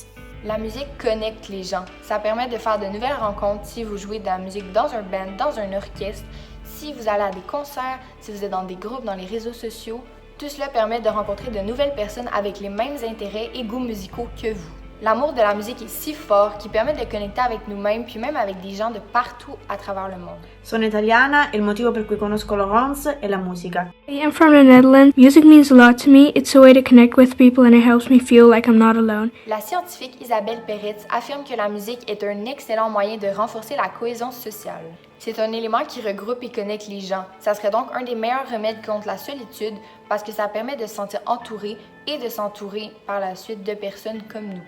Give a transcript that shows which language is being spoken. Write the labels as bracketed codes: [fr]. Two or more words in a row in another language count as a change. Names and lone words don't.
[fr] La musique connecte les gens. Ça permet de faire de nouvelles rencontres si vous jouez de la musique dans un band, dans un orchestre, si vous allez à des concerts, si vous êtes dans des groupes, dans les réseaux sociaux. Tout cela permet de rencontrer de nouvelles personnes avec les mêmes intérêts et goûts musicaux que vous. L'amour de la musique est si fort qu'il permet de connecter avec nous-mêmes puis même avec des gens de partout à travers le monde. [it] Sono italiana e il motivo per cui conosco Laurence è la musica. [en] I am from the Netherlands. Music means a lot to me. It's a way to connect with people and it helps me feel like I'm not alone. [fr] La scientifique Isabelle Peretz affirme que la musique est un excellent moyen de renforcer la cohésion sociale. C'est un élément qui regroupe et connecte les gens. Ça serait donc un des meilleurs remèdes contre la solitude parce que ça permet de se sentir entouré et de s'entourer par la suite de personnes comme nous.